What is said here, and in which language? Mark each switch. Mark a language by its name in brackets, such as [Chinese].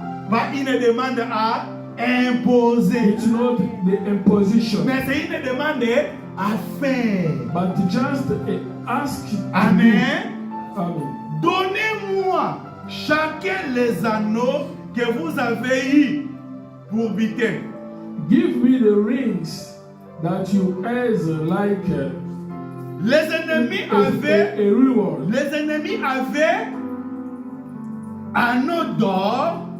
[French] Pas une demande à imposer. [English] It's not the imposition, [French] Mais c'est une demande à faire. [English] but just a ask. Amen. Amen. [French] Donnez-moi chacun les anneaux que vous avez eus pour butin. [English] Give me the rings that you as like [French] Les ennemis avaient, [English] a reward. [French] les ennemis avaient anneaux d'or